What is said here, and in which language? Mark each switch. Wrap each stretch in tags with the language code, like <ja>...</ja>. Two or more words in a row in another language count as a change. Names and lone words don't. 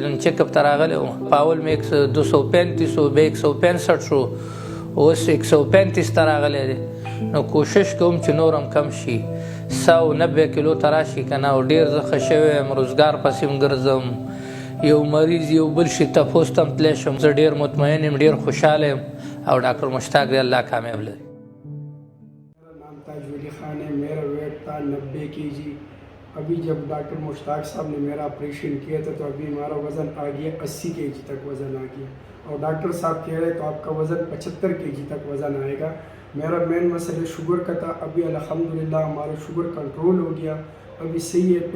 <ps>نن چیک اپ ته راغلی وم، په اول مې 235 و، بیا 165 شو، اوس 135 ته راغلی دی. نو کوشش کوم چې نور هم کم شي، 190 کیلو ته راشي که نه. او ډېر زه ښه شوی یم، روزګار پسې هم ګرځم، یو مریض یو بل شي تپوس ته هم تللی شم. زه ډېر مطمئن یم، ډېر خوشحاله یم، او ډاکټر مشتاق دی الله کامیاب لري.</ps> <ur>میرا نام تاج ولی خان ہے، میرا ویٹ تھا 90 kg. ابھی جب ڈاکٹر مشتاق صاحب نے میرا آپریشن کیا تھا تو ابھی ہمارا وزن آ گیا 80 kg تک وزن آ گیا. اور ڈاکٹر صاحب کہہ رہے تو آپ کا وزن 75 kg تک وزن آئے گا. میرا مین مسئلہ شوگر کا تھا، ابھی الحمدللہ ہمارا</ur> <en>sugar control</en> <ur>ہو گیا، ابھی صحیح ہے.</ur>